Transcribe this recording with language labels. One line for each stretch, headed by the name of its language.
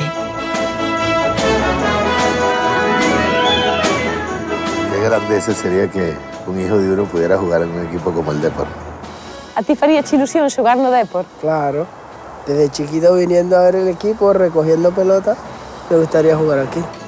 Spanish: Qué grandeza sería que un hijo de uno pudiera jugar en un equipo como el Depor.
Galician: A ti faría ilusión xogar no Depor?
Spanish: Claro. Desde chiquito viniendo a ver el equipo, recogiendo pelota, me gustaría jugar aquí.